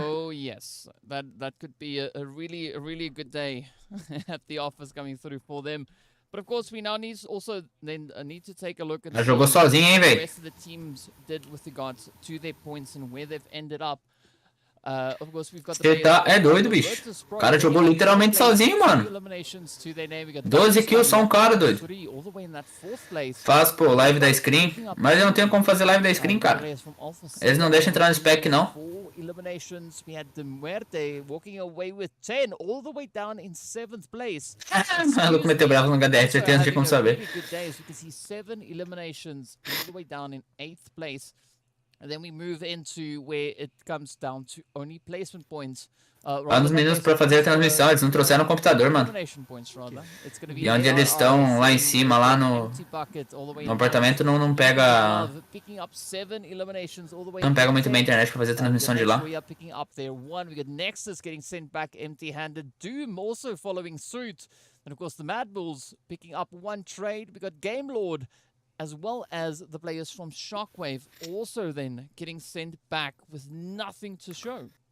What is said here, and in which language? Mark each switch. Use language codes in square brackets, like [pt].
[en] Oh, yes. That could be a really good day at the office coming through for them. But of course, we now need to take a look at what the rest of the teams did with regards to their points and where they've ended up. Of course, we've got [pt] Você é doido, bicho. O cara jogou literalmente sozinho, mano. 12 kills só um cara, doido. Faz, pô, live da screen. Mas eu não tenho como fazer live da screen, cara. Eles não deixam entrar no spec, não. [en] Eliminations, we had DeMuerte walking away with 10, all the way down in 7th place. [pt] Maluco meteu bravo no HDR, certeza, não tinha como saber. [en] You can see 7 eliminations all the way down in 8th place. And then we move into where it comes down to only placement points. [pt] Os meninos pra fazer a transmissão, eles não trouxeram o computador, mano. E onde eles estão, lá em cima, lá no apartamento, não pega... Não pega muito bem a internet pra fazer a transmissão de lá. [en] We got Nexus getting sent back empty-handed. Doom also following suit. And of course the MadBulls picking up one trade. We got Game Lord, as well as the players from Shockwave also then getting sent back with nothing to show.